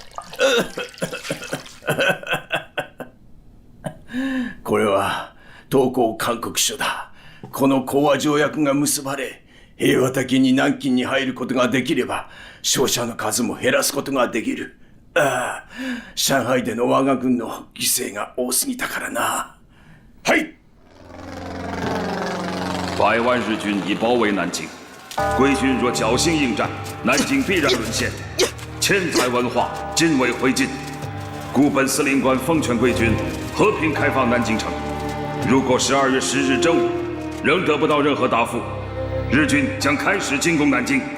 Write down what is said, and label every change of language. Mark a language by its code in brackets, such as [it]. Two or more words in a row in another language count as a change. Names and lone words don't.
[ja] これは投降勧告書だ。この講和条約が結ばれ、平和的に南京に入ることができれば、傷者の数も減らすことができる。ああ、上海での我が軍の犠牲が多すぎたからな。はい。 [zh] 100 万日军已包围南京，贵军若侥幸应战，南京必然沦陷，千载文化尽为灰烬。故本司令官奉劝贵军和平开放南京城。如果12月10日正午仍得不到任何答复，日军将开始进攻南京。